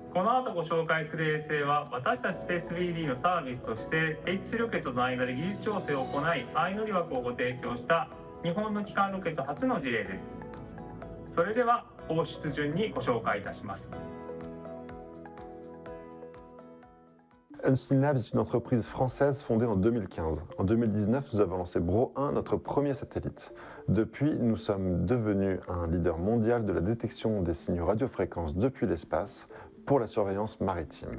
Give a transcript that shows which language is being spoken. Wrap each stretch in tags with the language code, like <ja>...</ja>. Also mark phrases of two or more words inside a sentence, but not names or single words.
<ja>この後ご紹介する衛星は私たちスペース BD のサービスとして H3 ロケットとの間で技術調整を行い相乗り枠をご提供した日本の基幹ロケット初の事例です。それでは放出順にご紹介いたします。</ja> <fr>Unseen Labs est une entreprise française fondée en 2015. En 2019, nous avons lancé Bro 1, notre premier satellite. Depuis, nous sommes devenus un leader mondial de la détection des signaux radiofréquences depuis l'espace pour la surveillance maritime.</fr>